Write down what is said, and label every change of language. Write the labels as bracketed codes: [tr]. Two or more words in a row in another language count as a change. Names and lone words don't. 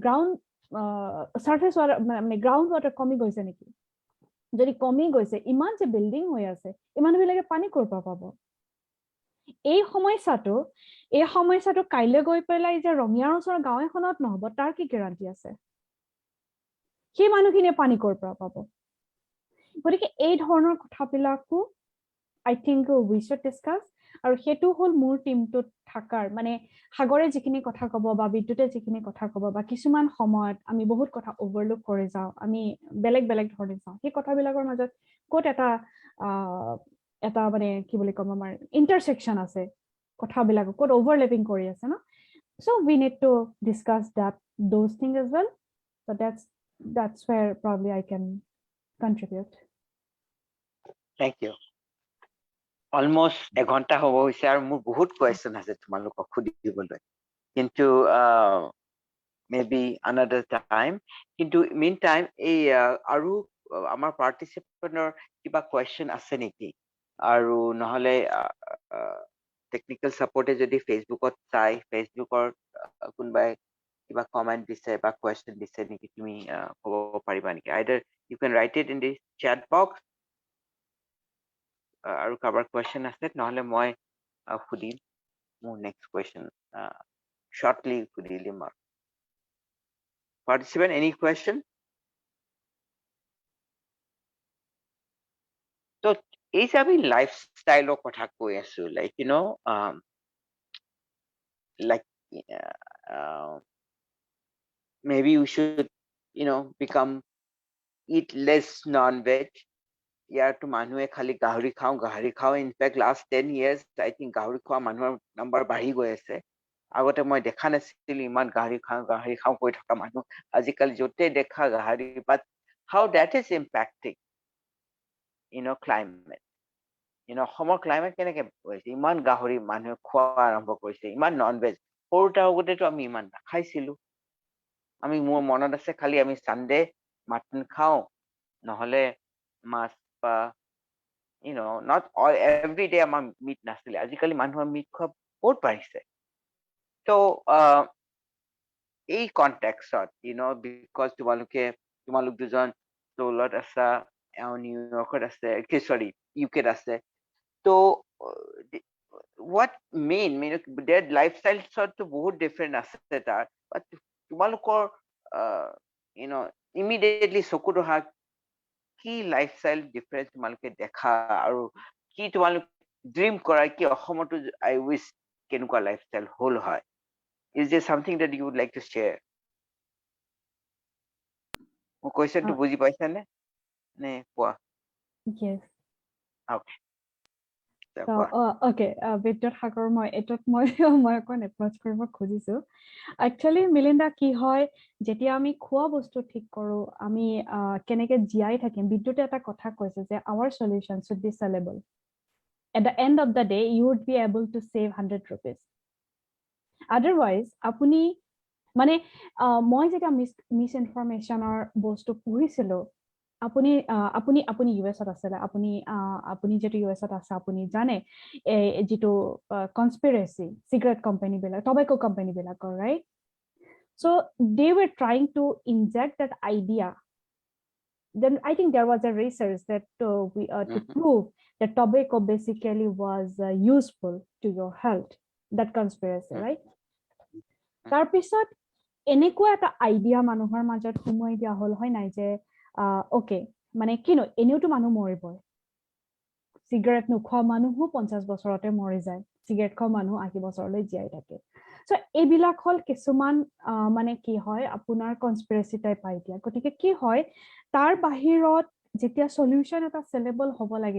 [as] সাৰফেস মানে [en] ground water [as] কমি গৈছে নেকি যদি কমি গৈছে ইমান যে বিল্ডিং হৈ আছে ইমানবিলাকে পানী ক'ৰ পৰা পাব এই সমস্যাটো কাইলৈ গৈ পেলাই যে ৰঙিয়াৰ ওচৰৰ গাঁও এখনত নহব তাৰ কি গ্যাৰান্টি আছে সেই মানুহখিনিয়ে পানী ক'ৰ পৰা পাব গতিকে এই ধৰণৰ কথাবিলাকো [en] I think we should discuss [as] আৰু হেতু হল মোৰ টিমটোত থাকাৰ মানে সাগৰে যিখিনি কথা ক'ব বা বিদ্যুতে যিখিনি কথা ক'ব বা কিছুমান সময়ত আমি বহুত কথা ওভাৰলুক কৰি যাওঁ আমি বেলেগ ধৰণে চাওঁ সেই কথাবিলাকৰ মাজত ক'ত এটা মানে কি বুলি ক'ম আমাৰ ইন্টাৰসেকশন আছে কথাবিলাক ক'ত ওভাৰলেপিং কৰি আছে ন [en] so we need to discuss those things as well so that's where probably I can contribute thank you almost a [as] ঘন্টা হ'ব হৈছে আৰু মোৰ বহুত কোৱেশ্চন আছে তোমালোকক সুধিবলৈ কিন্তু [en] maybe another time [as] কিন্তু meantime এই আৰু আমাৰ পাৰ্টিসিপেন্টৰ কিবা কোৱেশ্চন আছে নেকি আৰু নহলে [en] technical support [as] যদি ফেসবুকত চাই ফেসবুকৰ কোনবাই কিবা কমেন্ট দিছে বা কোৱেশ্চন দিছে নেকি তুমি ক'ব পাৰিবা নেকি [en] either you can write it in the chat box [as] আৰু কাৰোবাৰ কোৱেশ্চন আছে নহলে মই সুধিম মোৰ [en] next question [as] shortly সুধি দিম [en] participant any question [as] so এই যে আমি লাইফষ্টাইলৰ কথা কৈ আছো [en] like you know like maybe we should become eat less non-veg [as] ইয়াৰটো মানুহে খালি গাহৰি খাওঁ ইনফেক্ট লাষ্ট 10 years [en] I think [as] গাহৰি খোৱা মানুহৰ নাম্বাৰ বাঢ়ি গৈ আছে আগতে মই দেখা নাছিলো ইমান গাহৰি খাওঁ কৈ থকা মানুহ আজিকালি যতে দেখা গাহৰি [en] but how that is impacting climate [as] অসমৰ ক্লাইমেট কেনেকে হৈছে ইমান গাহৰি মানুহে খোৱা আৰম্ভ কৰিছে ইমান নন-ভেজ সৰুটা আগতেতো আমি ইমান নাখাইছিলো আমি মোৰ মনত আছে খালি আমি সানডে মাটন খাওঁ নহলে মাছ বা [en] not all every day [as] আমাৰ মিট নাছিলে আজিকালি মানুহৰ মিট খোৱা বহুত বাঢ়িছে so এই কনটেক্সট because তোমালোক দুজন চৌলত আছা নিউয়ৰ্কত আছে সৰি ইউকেত আছে [en] so what mean their lifestyle [as] তো বহুত ডিফাৰেন্ট আছে তাৰ but তোমালোকৰ immediately চকুত অহা কি [en] lifestyle difference [as] তোমালোকে দেখা আৰু কি তোমালোক ড্ৰিম কৰা কি অসমতো [en] I wish [as] কেনেকুৱা লাইফষ্টাইল হল হয় [en] is there something that you would like to share [as] মোৰ কোৱেশ্চনটো বুজি পাইছা নে কোৱা yes okay [en] So, okay, [as] বিদ্যুৎ সাগৰ মই অকণ এপ্ৰচ কৰিব খুজিছো একচুৱেলি মিলিন্দা কি হয় যেতিয়া আমি খোৱা বস্তু ঠিক কৰো আমি কেনেকে জীয়াই থাকিম বিদ্যুতে এটা কথা কৈছে যে [en] our solution should be sellable at the end of the day you would be able to save 100 rupees. [as] Otherwise apuni মানে মই যেটা মিসইনফরমেশনৰ বস্তু পঢ়িছিলো আপুনি আপুনি আপুনি ইউএছত আছে আপুনি আপুনি যেটো ইউএছত আছে আপুনি জানে যেটো কনস্পিৰেসি সিগাৰেট কোম্পানী বিলাক টবেকো কোম্পানী বিলাকৰ [en] right so they were trying to inject that idea. Then I think there was a research that to prove that tobacco basically was useful to your health, that conspiracy, right? [as] তাৰপিছত এনেকুৱা এটা আইডিয়া মানুহৰ মাজত সোমোৱাই দিয়া হল হয় নাই যে ওকে মানে কিনো এনেওটো মানুহ মৰিবই সিগাৰেট নোখোৱা মানুহো 50 বছৰতে মৰি যায় সিগাৰেট খোৱা মানুহ 80 বছৰলৈ জীয়াই থাকে সো এইবিলাক হল কিছুমান মানে কি হয় আপোনাৰ [en] conspiracy type idea [as] গতিকে কি হয় তাৰ বাহিৰত যেতিয়া সলিউশন এটা সেলেবল হ'ব লাগিব